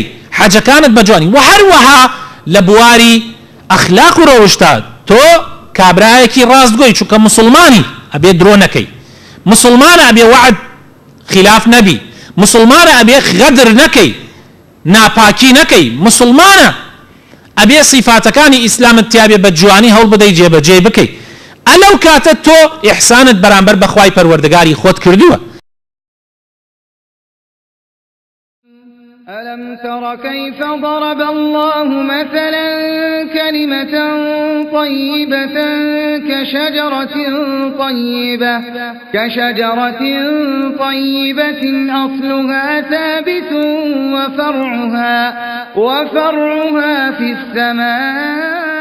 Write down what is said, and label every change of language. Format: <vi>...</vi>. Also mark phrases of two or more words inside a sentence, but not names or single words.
<ckb>حەجەکانت بە جوانی و هەروەها لە بواری ئەخلاق و ڕەوشتا تۆ کابرایەکی ڕاستگۆی چونکە مسلمانی ئەبێ درۆ نەکەی مسلمانە ئەبێ وعد خلاف نەبی مسلمانە ئەبێ غەدر نەکەی ناپاکی نەکەی مسلمانە ئەبێ صیفاتەکانی ئیسلامت تیابێ بە جوانی هەوڵ بدەی جێبەجێ بکەی ئەلەو کاتە تۆ ئیحسانت بەرامبەر بەخوای پەروەردگاری خۆت کردووە.</ckb> <ar>ألم تر كيف ضرب الله مثلا كلمة طيبة كشجرة طيبة أصلها ثابت وفرعها في السماء</ar>